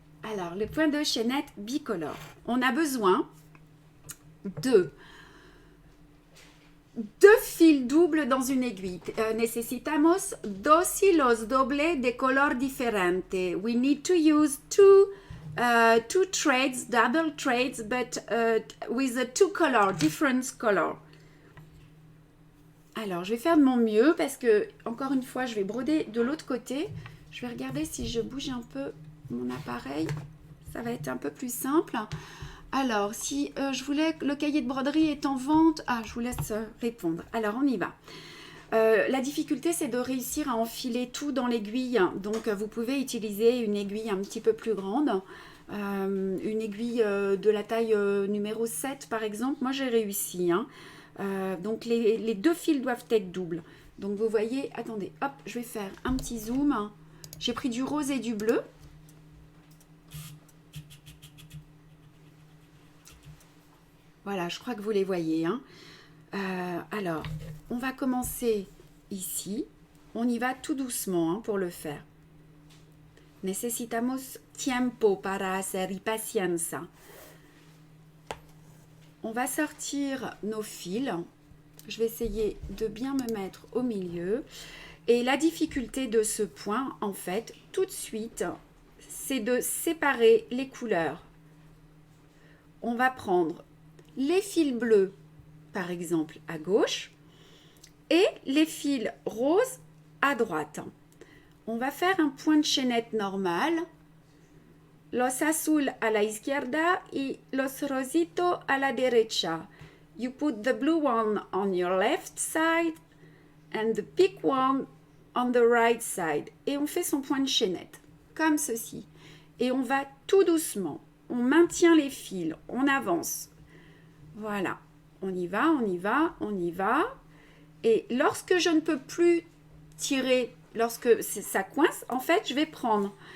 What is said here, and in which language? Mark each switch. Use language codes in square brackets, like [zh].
[fr] Alors, le point de chaînette bicolore. On a besoin de deux fils doubles dans une aiguille. [es] Necesitamos dos hilos dobles de color diferente. [en] We need to use two threads, double threads, but with a two color, different color. [fr] Alors, je vais faire de mon mieux parce que, encore une fois, je vais broder de l'autre côté. Je vais regarder si je bouge un peu mon appareil. Ça va être un peu plus simple. Alors, si je voulais que le cahier de broderie est en vente... Ah, je vous laisse répondre. Alors, on y va. La difficulté, c'est de réussir à enfiler tout dans l'aiguille. Donc, vous pouvez utiliser une aiguille un petit peu plus grande. Une aiguille de la taille numéro 7, par exemple. Moi, j'ai réussi. Hein. Donc, les deux fils doivent être doubles. Donc, vous voyez... Attendez, hop, je vais faire un petit zoom. J'ai pris du rose et du bleu. Voilà, je crois que vous les voyez. Hein. Alors, on va commencer ici. On y va tout doucement hein, pour le faire. [es] Necesitamos tiempo para hacer y paciencia. [fr] On va sortir nos fils. Je vais essayer de bien me mettre au milieu. Et la difficulté de ce point, en fait, tout de suite, c'est de séparer les couleurs. On va prendre les fils bleus, par exemple, à gauche, et les fils roses à droite. On va faire un point de chaînette normal. [es] Los azul a la izquierda y los rositos a la derecha. [en] You put the blue one on your left side and the pink one on the right side. [fr] Et on fait son point de chaînette, comme ceci. Et on va tout doucement. On maintient les fils, on avance. Voilà, on y va, on y va, on y va. Et lorsque je ne peux plus tirer, lorsque ça coince, en fait, je vais prendre.